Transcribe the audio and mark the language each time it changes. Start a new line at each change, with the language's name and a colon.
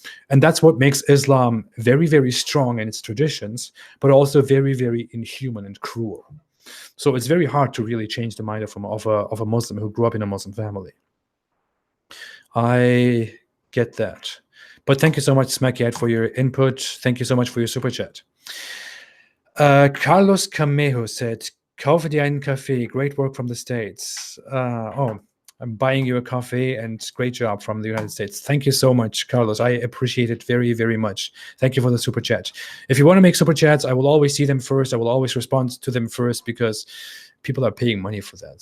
English: And that's what makes Islam very, very strong in its traditions, but also very, very inhuman and cruel. So it's very hard to really change the mind of a Muslim who grew up in a Muslim family. I get that. But thank you so much, Smakiad, for your input. Thank you so much for your super chat.
German: Carlos Camejo said, "Kaufe dir einen Kaffee.
English: Great work from the States." I'm buying you a coffee, and great job from the United States. Thank you so much, Carlos. I appreciate it very, very much. Thank you for the super chat. If you want to make super chats, I will always see them first. I will always respond to them first, because people are paying money for that.